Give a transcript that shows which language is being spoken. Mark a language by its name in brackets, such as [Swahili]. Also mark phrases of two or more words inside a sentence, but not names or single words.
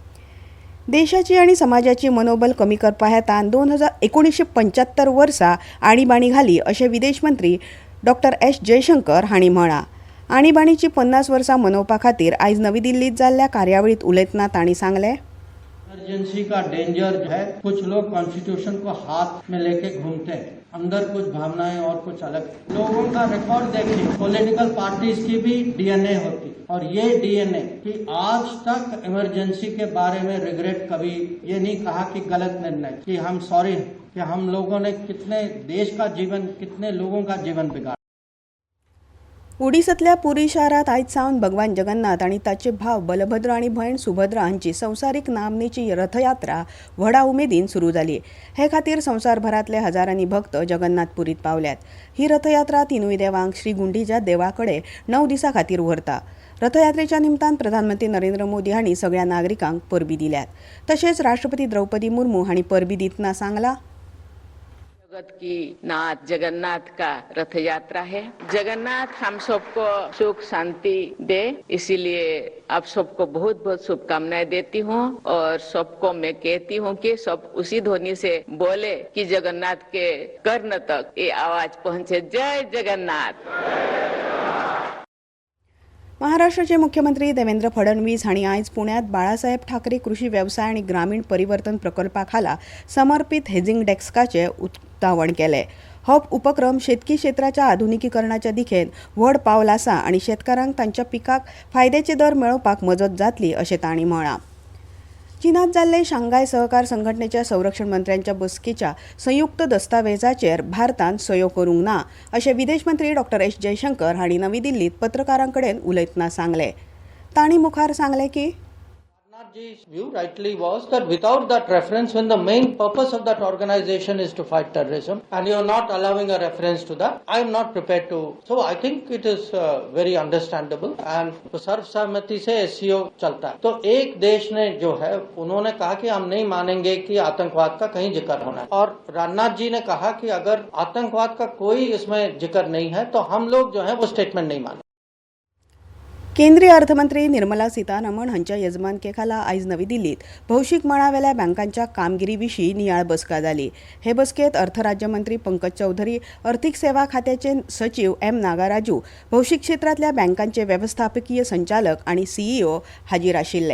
[Konkani] देशाची आनी समाजाची मनोबल कमी करपा हेतान 1975 वर्सा आणीबाणी घाली अशें विदेश मंत्री डॉ. S. जयशंकर हांणी म्हळां. आणीबाणीची 50 वर्सां मनोवपा खातीर आयज नवी दिल्लीत जाल्ल्या कार्यावळीत उलयतना तांणी सांगलें. [Hindi] इमरजेंसी का डेंजर है, कुछ लोग कॉन्स्टिट्यूशन को हाथ में लेके घूमते हैं, अंदर कुछ भावनाएं और कुछ अलग। लोगों का रिकॉर्ड देखिए, [English] political parties [Hindi] की भी DNA होती और ये DNA कि आज तक इमरजेंसी के बारे में रिग्रेट कभी ये नहीं कहा कि गलत निर्णय, कि हम सॉरी कि हम लोगों ने कितने देश का जीवन, कितने लोगों का जीवन बिगाड़ा. [Konkani] ओडिसांतल्या पुरी शारांत आयज सावन भगवान जगन्नाथ आनी ताचे भाव बलभद्र आनी भयण सुभद्रा हांची संवसारीक नामनेची रथयात्रा व्हडा उमेदीन सुरू जाली. हे खातीर संवसारभरांतले हजारांनी भक्त जगन्नाथ पुरीत पावल्यात. ही रथयात्रा तिनूय देवांक श्री गुंडीच्या देवा कडेन 9 दिसां खातीर व्हरता. रथयात्रेच्या निमतान प्रधानमंत्री नरेंद्र मोदी हांणी सगळ्या नागरिकांक परबी दिल्यात. तशेंच राष्ट्रपती द्रौपदी मुर्मू हांणी परबी दितना सांगलां. [Hindi] जगत की नाथ जगन्नाथ का रथ यात्रा है. जगन्नाथ हम सबको सुख शांति दे, इसीलिए आप सबको बहुत बहुत शुभकामनाएं देती हूँ और सबको मैं कहती हूँ कि सब उसी ध्वनि से बोले कि जगन्नाथ के कर्ण तक ये आवाज पहुँचे. जय जगन्नाथ. [Konkani] महाराष्ट्राचे मुख्यमंत्री देवेंद्र फडणवीस हांणी आयज पुण्यात बाळासाहेब ठाकरे कृषी व्यवसाय आनी ग्रामीण परिवर्तन प्रकल्पा खाला समर्पित हेजिंग डेस्काचे उक्तावण केले. हो उपक्रम शेतकी क्षेत्राच्या आधुनिकीकरणाच्या दिशेन व्हड पावल आसा आनी शेतकारांक तांच्या पिकाक फायद्याचे दर मेळोवपाक मजत जातली अशें तांणी म्हळां. चीनात जाल्ले शांघाय सहकार संघटनेच्या संरक्षण मंत्र्यांच्या बसकेच्या संयुक्त दस्तावेजाचेर भारतान सयो करूंक ना अशें विदेश मंत्री डॉ. S. जयशंकर हांणी नवी दिल्लीत पत्रकारां कडेन उलयतना सांगलें. तांणी मुखार सांगलें की [English] Ji's view rightly was that without that reference, when the main purpose of that organization is to fight terrorism, and you're not allowing a reference to that, I'm not prepared to. So I think it is very understandable, and [Hindi] तो सर्वसम्मति से SCO चलता है. तो एक देश ने जो है उन्होंने कहा कि हम नहीं मानेंगे कि आतंकवाद का कहीं जिक्र होना है, और राजनाथ जी ने कहा कि अगर आतंकवाद का कोई इसमें जिक्र नहीं है तो हम लोग जो है वो स्टेटमेंट नहीं माने. [Konkani] केंद्रीय अर्थमंत्री निर्मला सीतारामन हांच्या येजमानके आयज नवी दिल्लीत भौशीक मळावेल्या बँकांच्या कामगिरी विशीं नियाळ बसका जाली. हे बसकेत अर्थ राज्यमंत्री पंकज चौधरी, अर्थीक सेवा खात्याचे सचिव M. नागाराजू, भौशीक क्षेत्रांतल्या बँकांचे व्यवस्थापकीय संचालक आनी CEO हाजीर आशिल्ले.